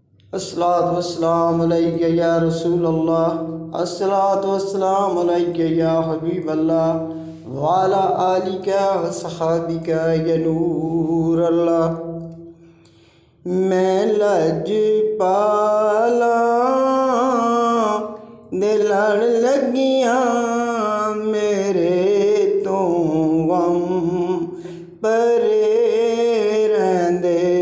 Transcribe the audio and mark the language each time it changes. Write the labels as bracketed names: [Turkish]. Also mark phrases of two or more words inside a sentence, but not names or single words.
[Arabic] الصلاة والسلام عليك يا رسول الله، الصلاة والسلام عليك يا حبيب الله، وعلى آلك وأصحابك يا نور الله. [Punjabi] میں لجپالا دے لڑ لگیاں میرے تو غم پرے رہندے.